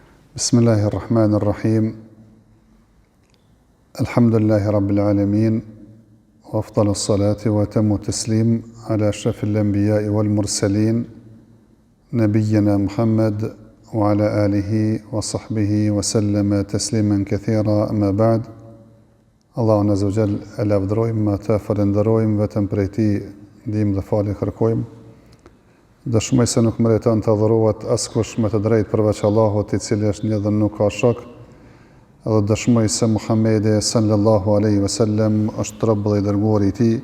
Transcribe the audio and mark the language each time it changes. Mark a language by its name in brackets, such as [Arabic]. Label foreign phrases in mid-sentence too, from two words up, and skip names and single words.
[Arabic] بسم الله الرحمن الرحيم. الحمد لله رب العالمين. وأفضل الصلاة وأتم التسليم على أشرف الأنبياء والمرسلين نبينا محمد وعلى آله وصحبه وسلم تسليما كثيرا، أما بعد. [Albanian] Allahun [Arabic] عز وجل [Albanian] e lavdërojmë, ata falenderojmë, vetëm prej Tij ndihmë dhe falje kërkojmë. Dëshmoj se nuk meriton të adhurohet askush me të drejtë përveç Allahut, I cili është një dhe nuk ka shok. Edhe dëshmoj se Muhamedi [Arabic] صلى الله عليه وسلم [Albanian] është rob dhe I dërguari I Tij.